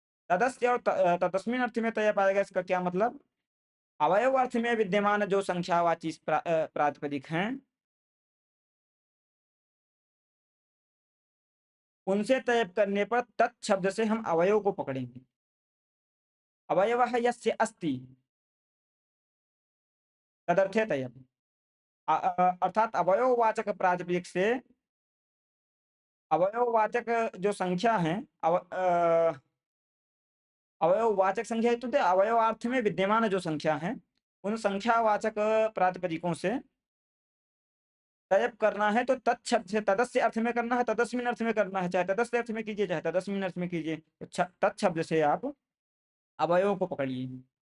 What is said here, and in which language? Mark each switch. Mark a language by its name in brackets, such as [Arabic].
[Hindi] तदस्य और तदस्मिन् अर्थ में तय पाएगा, इसका क्या मतलब? अवयव अर्थ में विद्यमान जो संख्यावाची प्रातिपदिक हैं, उनसे तय करने पर तत् शब्द से हम अवयव को पकड़ेंगे। [Sanskrit] अवयवः यस्य अस्ति तदर्थे तयम्। [Hindi] अर्थात अवयववाचक प्रातिपदिक से अवयववाचक जो संख्या है, अवयववाचक संख्या इत्युक्ते अवयवार्थ में विद्यमान जो संख्या है, उन संख्यावाचक प्रातिपदिकों से तयप करना है तो तत् शब्द से तदस्य अर्थ में करना है, तदस्मिन् अर्थ में करना है, चाहे तदस्य अर्थ में कीजिए चाहे तदस्मिन् अर्थ में कीजिए, तो तत् शब्द से आप अवयव को पकड़िए।